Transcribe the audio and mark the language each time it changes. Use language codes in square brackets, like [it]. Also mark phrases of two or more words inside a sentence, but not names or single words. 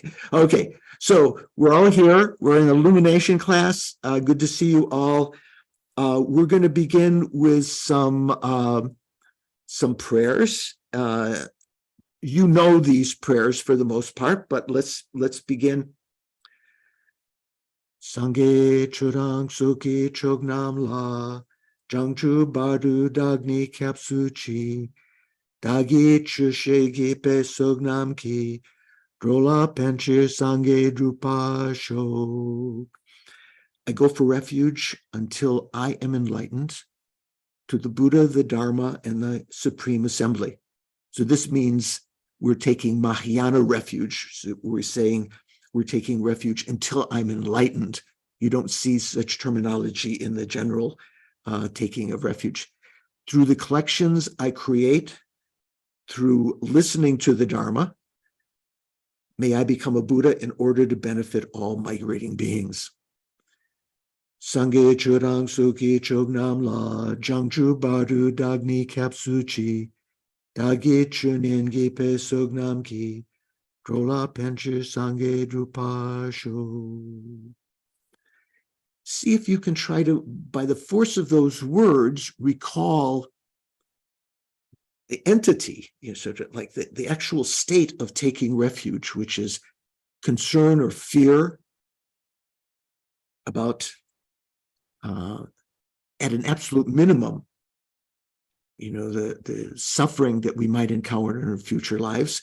[en] Okay, so we're all here. We're in illumination class. Good to see you all. We're going to begin with some prayers. You know these prayers for the most part, but let's begin. [bo] སངས་རྒྱས་ཆོས་དང་ཚོགས་ཀྱི་མཆོག་རྣམས་ལ། བྱང་ཆུབ་བར་དུ་བདག་ནི་སྐྱབས་སུ་མཆི། བདག་གིས་ཆོས་བཤད་གྱིས་པའི་བསོད་ནམས་ཀྱིས། འགྲོ་ལ་ཕན་ཕྱིར་སངས་རྒྱས་འགྲུབ་པར་ཤོག. [en] I go for refuge until I am enlightened to the Buddha, the Dharma, and the Supreme Assembly. So this means we're taking Mahayana refuge. So we're saying we're taking refuge until I'm enlightened. You don't see such terminology in the general taking of refuge. Through the collections I create, through listening to the Dharma, may I become a Buddha in order to benefit all migrating beings. [bo] སངས་རྒྱས་ཆོས་དང་ཚོགས་ཀྱི་མཆོག་རྣམས་ལ། བྱང་ཆུབ་བར་དུ་བདག་ནི་སྐྱབས་སུ་མཆི། བདག་གིས་ཆོས་ཉན་གྱིས་པའི་བསོད་ནམས་ཀྱིས། འགྲོ་ལ་ཕན་ཕྱིར་སངས་རྒྱས་འགྲུབ་པར་ཤོག. [en] See if you can try to, by the force of those words, recall the entity, sort of like the actual state of taking refuge, which is concern or fear about, at an absolute minimum, the suffering that we might encounter in our future lives.